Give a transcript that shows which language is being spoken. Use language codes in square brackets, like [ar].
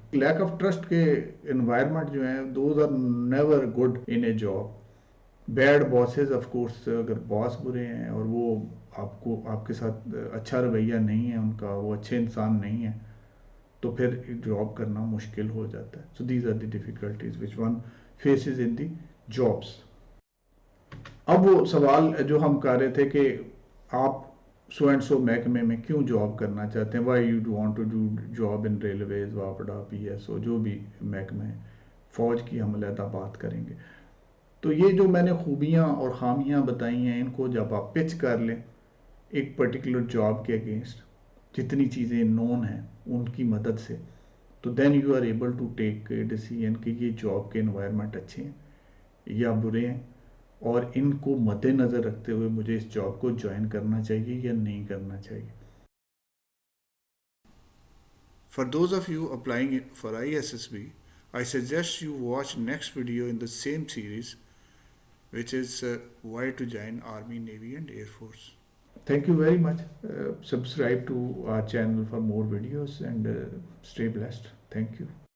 [en] lack of trust [ur] کے environment جو ہیں [en] Those are never good in a job. Bad bosses of course, [ur] اگر باس برے ہیں اور وہ آپ کے ساتھ اچھا رویہ نہیں ہے ان کا، وہ اچھے انسان نہیں ہیں تو پھر جاب کرنا مشکل ہو جاتا ہے. [en] So these are the difficulties which one faces in the jobs. [ur] اب وہ سوال جو ہم کر رہے تھے کہ آپ سو اینڈ سو محکمے میں کیوں جاب کرنا چاہتے ہیں، [en] why you want to do job in railways, [ur] واپڈا، P S O, جو بھی محکمے ہیں. فوج کی ہم علیحدہ بات کریں گے. تو یہ جو میں نے خوبیاں اور خامیاں بتائی ہیں ان کو جب آپ پچ کر لیں ایک پرٹیکولر جاب کے اگینسٹ، جتنی چیزیں نون ہیں ان کی مدد سے، تو [en] then you are able to take decision [ur] کہ یہ جاب کے انوائرمنٹ اچھے ہیں یا برے ہیں اور ان کو مد نظر رکھتے ہوئے مجھے اس جاب کو جوائن کرنا چاہیے یا نہیں کرنا چاہیے. [en] For those of you applying for ISSB, I suggest you watch next video in the same series, which is why to join Army, Navy and Air Force. Thank you very much. Subscribe to our channel for more videos and stay blessed. Thank you.